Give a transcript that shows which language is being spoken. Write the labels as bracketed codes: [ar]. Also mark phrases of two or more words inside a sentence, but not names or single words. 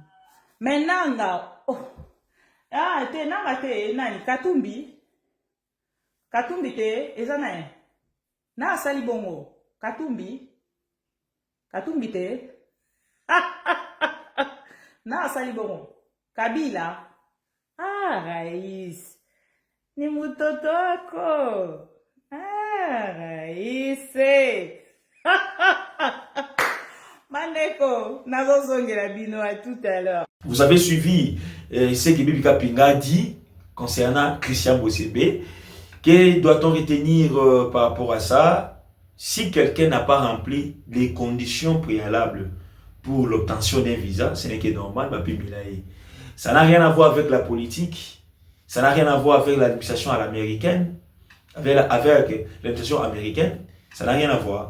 [ln] Menanga, te nanga te nani Katumbi. Katumbi te eza na ye. Na asali bongo Katumbi te. Na asali bongo Kabila. [sw] Rais. Ni mtoto wako. Rais. [ln] Mandeko, nazozongela bino [fr] à tout à l'heure. Vous avez suivi ce que Bibi Kapinga dit concernant Christian Bosembe. Que doit-on retenir par rapport à ça? Si quelqu'un n'a pas rempli les conditions préalables pour l'obtention d'un visa, ce n'est que normal, ça n'a rien à voir avec la politique, ça n'a rien à voir avec l'administration américaine, avec l'administration américaine, ça n'a rien à voir.